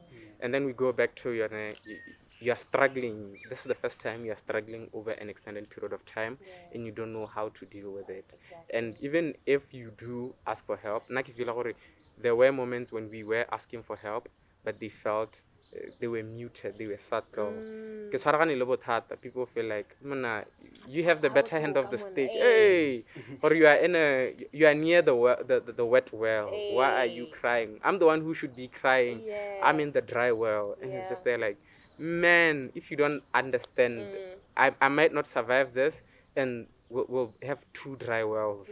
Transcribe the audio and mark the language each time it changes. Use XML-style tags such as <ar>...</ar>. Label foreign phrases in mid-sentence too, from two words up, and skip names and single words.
<en>And then we go back to you're struggling. This is the first time you're struggling over an extended period of time, and you don't know how to deal with it. Exactly. And even if you do ask for help, there were moments when we were asking for help, but they felt they were muted, they were subtle.</en> <tn>Ke tshwaragane le bothata.</tn> <en>People feel like, "Mona, you have the better hand of the stick. Hey, or you are near the wet well. Why are you Hey. crying? I'm the one who should be crying. Yeah. I'm in the dry well." And it's just there like, man, if you don't understand, I might not survive this, and we'll have 2 dry wells</en>